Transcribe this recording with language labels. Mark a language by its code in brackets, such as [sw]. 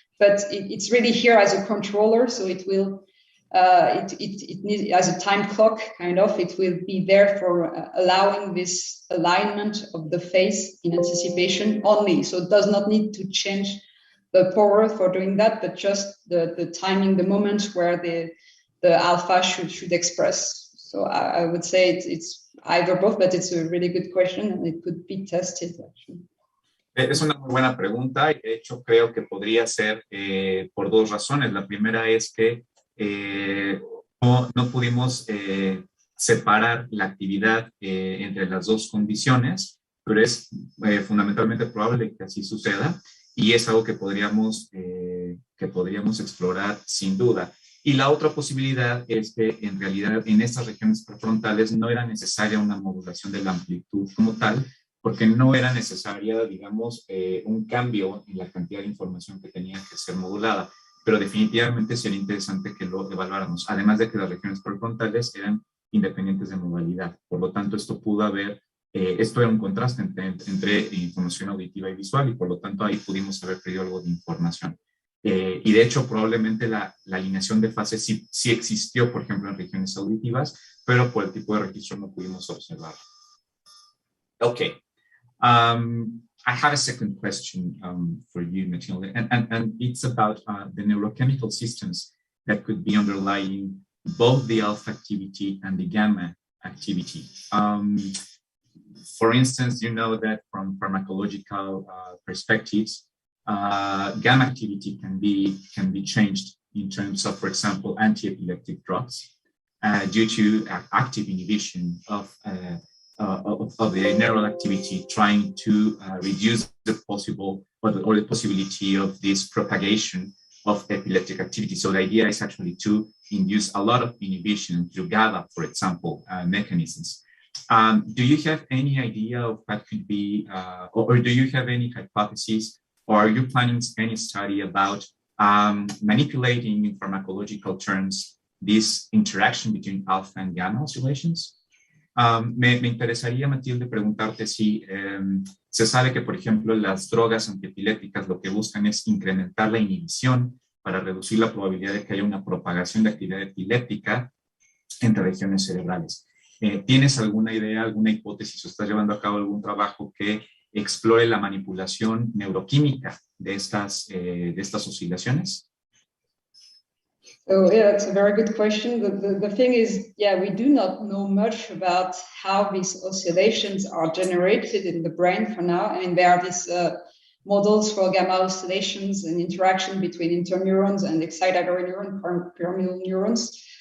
[en] But it's really here as a controller, so it will, it needs as a time clock, kind of, it will be there for allowing this alignment of the face in anticipation only. So it does not need to change power for doing that, but just the timing, the moment where the alpha should express. So I would say it's either both, but it's a really good question and it could be tested actually. [es] Es una muy buena pregunta y de hecho creo que podría ser por dos razones. La primera es que no pudimos separar la actividad entre las dos condiciones, pero es fundamentalmente probable que así suceda y es algo que podríamos explorar sin duda. Y la otra posibilidad es que en realidad en estas regiones prefrontales no era necesaria una modulación de la amplitud como tal, porque no era necesaria, digamos, un cambio en la cantidad de información que tenía que ser modulada, pero definitivamente sería interesante que lo evaluáramos, además de que las regiones prefrontales eran independientes de modalidad. Por lo tanto, esto pudo haber, esto era un contraste entre información auditiva y visual, y por lo tanto ahí pudimos haber perdido algo de información. Y de hecho, probablemente la alineación de fases sí existió, por ejemplo, en regiones auditivas, pero por el tipo de registro no pudimos observarlo. [en] Okay. I have a second question for you, Mathilde, and it's about the neurochemical systems that could be underlying both the alpha activity and the gamma activity. For instance, you know that from pharmacological perspectives, gamma activity can be changed in terms of, for example, anti-epileptic drugs due to active inhibition of the neural activity, trying to reduce the possible or the possibility of this propagation of epileptic activity. So the idea is actually to induce a lot of inhibition through GABA, for example, mechanisms. Do you have any idea of what could be, or do you have any hypotheses, or are you planning any study about manipulating in pharmacological terms this interaction between alpha and gamma oscillations? [es] Me interesaría, Mathilde, preguntarte si se sabe que, por ejemplo, las drogas antiepilépticas lo que buscan es incrementar la inhibición para reducir la probabilidad de que haya una propagación de actividad epiléptica entre regiones cerebrales. ¿Tienes alguna idea, alguna hipótesis o estás llevando a cabo algún trabajo que explore la manipulación neuroquímica de estas oscilaciones? [en] So yeah, that's a very good question. The thing is, yeah, we do not know much about how these oscillations are generated in the brain for now. I mean, there are these models for gamma oscillations and interaction between interneurons and excitatory neuron, pyramidal neurons.